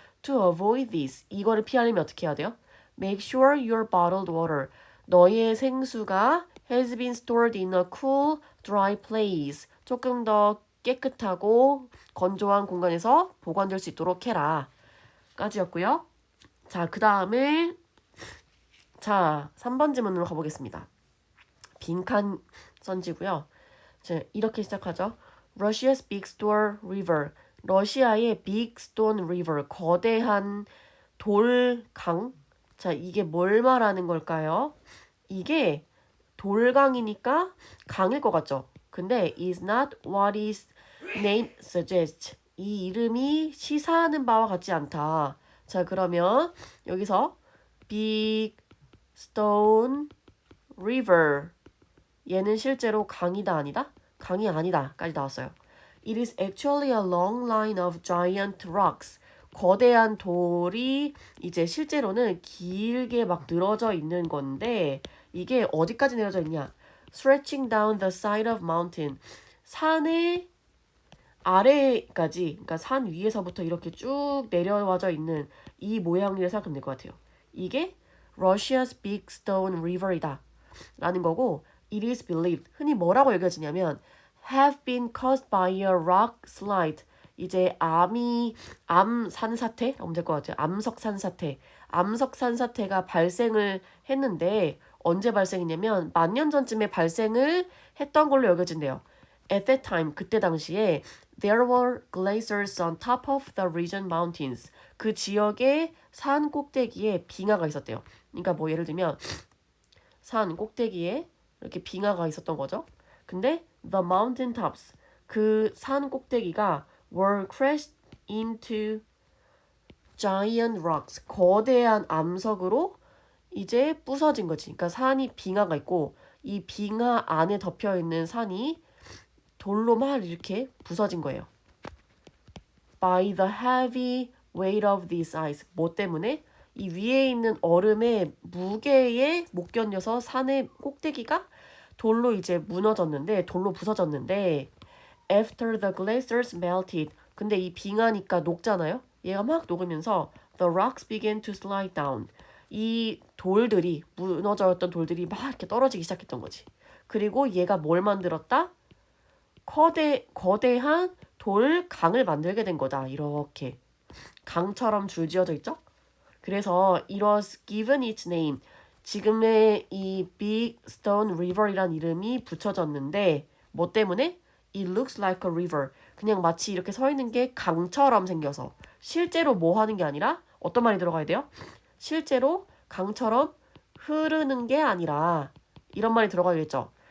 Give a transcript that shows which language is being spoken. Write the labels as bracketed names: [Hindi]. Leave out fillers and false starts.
[English] To avoid this, [Korean] 이거를 피하려면 어떻게 해야 돼요? [English] Make sure your bottled water, [Korean] 너의 생수가 [English] has been stored in a cool, dry place. [Korean] 조금 더 깨끗하고 건조한 공간에서 보관될 수 있도록 해라. 까지였고요. 자, 그 다음에 자, 3번 질문으로 가보겠습니다. 빈칸 선지고요. 자, 이렇게 시작하죠. Russia's Big Stone River. 러시아의 Big Stone River. 거대한 돌강. 자, 이게 뭘 말하는 걸까요? 이게 돌강이니까 강일 것 같죠? 근데 [English] is not what its name suggests. [Korean] 이 이름이 시사하는 바와 같지 않다. 자, 그러면 여기서 Big Stone River. 얘는 실제로 강이다 아니다? 강이 아니다 까지 나왔어요. [English] It is actually a long line of giant rocks. [Korean] 거대한 돌이 이제 실제로는 길게 막 늘어져 있는 건데 이게 어디까지 내려져 있냐? [English] Stretching down the side of mountain. [Korean] 산의 아래까지, 그러니까 산 위에서부터 이렇게 쭉 내려와져 있는 이 모양을 생각하면 될 것 같아요. 이게 Russia's Big Stone River이다 라는 거고 [English] It is believed. [Korean] 흔히 뭐라고 여겨지냐면 [English] have been caused by a rock slide. [Korean] 이제 암 산사태? 하면 될 것 같아요. 암석 산사태. 암석 산사태가 발생을 했는데 언제 발생했냐면 10,000년 전쯤에 발생을 했던 걸로 여겨진대요. [English] At that time, [Korean] 그때 당시에 [English] there were glaciers on top of the region mountains. [Korean] 그 지역의 산 꼭대기에 빙하가 있었대요. 그러니까 뭐 예를 들면 산 꼭대기에 이렇게 빙하가 있었던 거죠. 근데 [English] the mountain tops, [Korean] 그 산 꼭대기가 [English] were crashed into giant rocks, [Korean] 거대한 암석으로 이제 부서진 거지. 그러니까 산이 빙하가 있고 이 빙하 안에 덮여 있는 산이 돌로 막 이렇게 부서진 거예요. [English] By the heavy weight of these ice. [Korean] 뭐 때문에? 이 위에 있는 얼음의 무게에 못 견뎌서 산의 꼭대기가 돌로 이제 무너졌는데, 돌로 부서졌는데, [English] after the glaciers melted. [Korean] 근데 이 빙하니까 녹잖아요? 얘가 막 녹으면서 [English] the rocks began to slide down. [Korean] 이 돌들이, 무너졌던 돌들이 막 이렇게 떨어지기 시작했던 거지. 그리고 얘가 뭘 만들었다? 거대한 돌 강을 만들게 된 거다. 이렇게 강처럼 줄지어져 있죠? 그래서 [English] it was given its name. [Korean] 지금의 이 Big Stone River이란 이름이 붙여졌는데 뭐 때문에? [English] It looks like a river. [Korean] 그냥 마치 이렇게 서 있는 게 강처럼 생겨서 실제로 뭐 하는 게 아니라 어떤 말이 들어가야 돼요? 실제로 강처럼 흐르는 게 아니라 이런 말이 들어가야겠죠.